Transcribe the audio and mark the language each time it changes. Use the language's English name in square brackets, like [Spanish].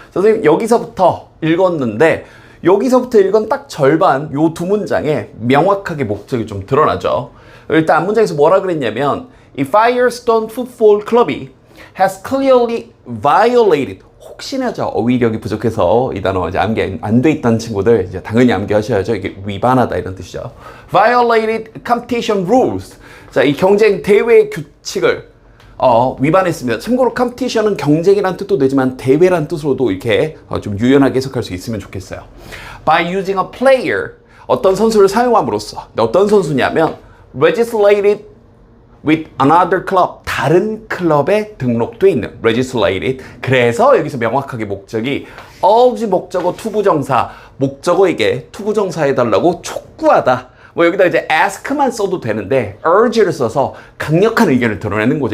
[Korean] 선생님 여기서부터 읽었는데 여기서부터 읽은 딱 절반 요 두 문장에 명확하게 목적이 좀 드러나죠. 일단 앞문장에서 뭐라 그랬냐면 이 Firestone Football Club이 [English] has clearly violated, [Korean] 혹시나죠, 어휘력이 부족해서 이 단어 이제 암기 안 돼 있던 친구들 이제 당연히 암기하셔야죠. 이게 위반하다 이런 뜻이죠. [English] Violated competition rules. [Korean] 자, 이 경쟁 대회 규칙을 위반했습니다. 참고로 컴피티션은 경쟁이란 뜻도 되지만 대회란 뜻으로도 이렇게 좀 유연하게 해석할 수 있으면 좋겠어요. [English] By using a player, [Korean] 어떤 선수를 사용함으로써. 어떤 선수냐면 [English] registered with another club, [Korean] 다른 클럽에 등록돼 있는 registered. 그래서 여기서 명확하게 목적이 urge 목적어 투부정사, 목적어에게 투부정사해달라고 촉구하다. 뭐 여기다 이제 ask만 써도 되는데 urge를 써서 강력한 의견을 드러내는 거죠.